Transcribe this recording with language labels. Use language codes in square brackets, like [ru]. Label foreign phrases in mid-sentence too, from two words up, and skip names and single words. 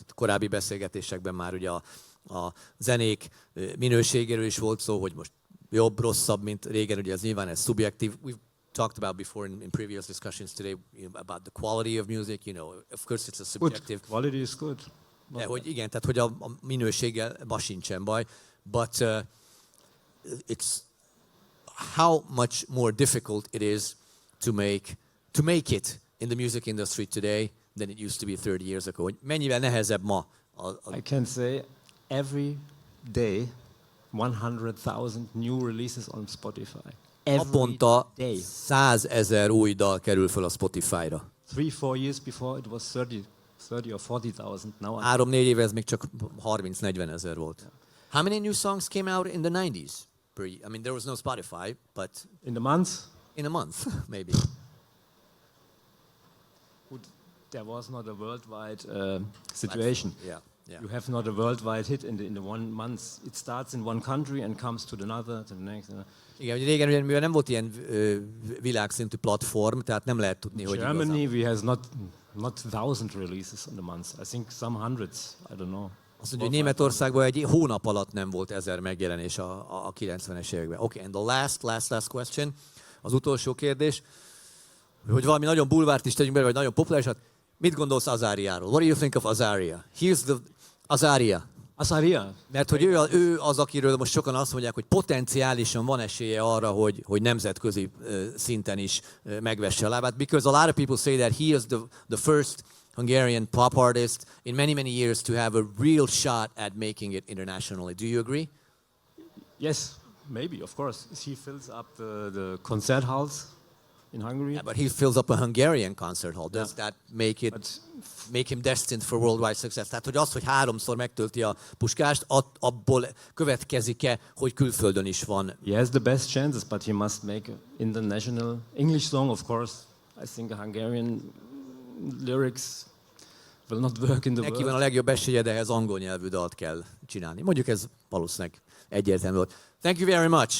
[hu] A korábbi beszélgetésekben már ugye a zenék minőségéről is volt szó, hogy most jobb, rosszabb, mint régen, ugye ez nyilván ez szubjektív. [en] We've talked about before in previous discussions today about the quality of music, of course it's a subjective. Good. Quality is good. [hu] De hogy igen, tehát hogy a minőséggel ma sincsen baj, [en] but it's how much more difficult it is to make it in the music industry today than it used to be 30 years ago. [hu] Hogy mennyivel nehezebb ma. [en] I can say every day 100,000 new releases on Spotify. [hu] Naponta 100 000 új dal kerül föl a Spotify-ra. [en] 3-4 years before it was 30 or 40,000. Now [hu] 3-4 éve ez még csak 30-40 000 volt. [en] How many new songs came out in the 90s? I mean, there was no Spotify, but... In a month? In a month, maybe. there was not a worldwide situation. Yeah. You have not a worldwide hit in the 1 month. It starts in one country and comes to another, to the next. [hu] Igen, ugye régen mivel nem volt ilyen világszintű platform, tehát nem lehet tudni, hogy [en] Germany, we has not 1000 releases in the month. I think some hundreds. I don't know. [hu] Azt mondja, hogy Németországban egy hónap alatt nem volt 1000 megjelenés a 90-es években. [en] Okay, and the last question, [hu] az utolsó kérdés, hogy valami nagyon bulvárt is tegyünk bele, vagy nagyon populárisat. Mit gondolsz Azaríáról? [en] What do you think of Azaria? Here's the Azaria. Azaria. [hu] Mert hogy ő az, akiről most sokan azt mondják, hogy potenciálisan van esélye arra, hogy nemzetközi szinten is megvesse a lábát. [en] Because a lot of people say that he is the first Hungarian pop artist in many years to have a real shot at making it internationally. Do you agree? Yes, maybe, of course. He fills up the concert halls in Hungary. Yeah, but he fills up a Hungarian concert hall. Does that make him destined for worldwide success? [hu] Tehát, hogy az, hogy 3-szor megtölti a Puskást, abból következik-e, hogy külföldön is van? [en] He has the best chances, but he must make an international English song, of course. I think a Hungarian lyrics will not work in the [hu] Neki [en] world. [hu] van a legjobb esélye, de ehhez angol nyelvű dalt kell csinálni. Mondjuk ez valószínűleg egyértelmű volt. [en] Thank you very much.